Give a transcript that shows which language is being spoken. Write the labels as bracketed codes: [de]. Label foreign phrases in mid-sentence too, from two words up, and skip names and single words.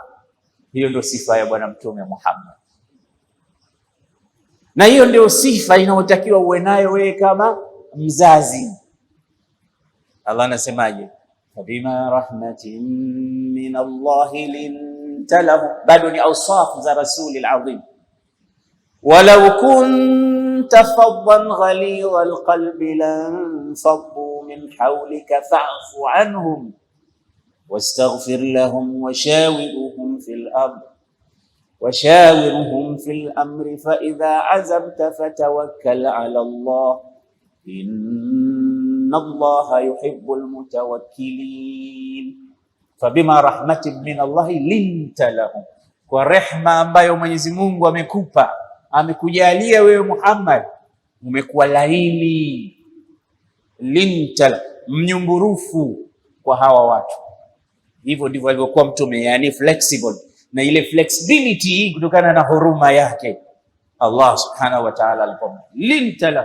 [sw] Hiyo ndio sifa ya bwana mtume Muhammad, na hiyo ndio sifa inayotakiwa uwe nayo wewe kama mzazi. Allah anasemaje? [ar] فبما رحمة من الله لنت لهم, [sw] bado ni awsaf za [ar] رسول العظيم. ولو كنت فظا غليظ القلب لانفضوا من حولك فاعف عنهم واستغفر لهم وشاورهم في الأمر فإذا عزمت فتوكل على الله إن الله يحب المتوكلين. فبما رحمة من الله لنت لهم, [sw] kwa rehma ambayo Mwenyezi Mungu amekupa, amekujalia wewe Muhammad, umekuwa laini, linta, mnyumburufu kwa hawa watu. Hivyo ndivyo alivyokuwa mtume, yani flexible, na ile flexibility kutokana na huruma yake Allah [ar] سبحانه وتعالى [sw] alipo [ar] لنت لهم.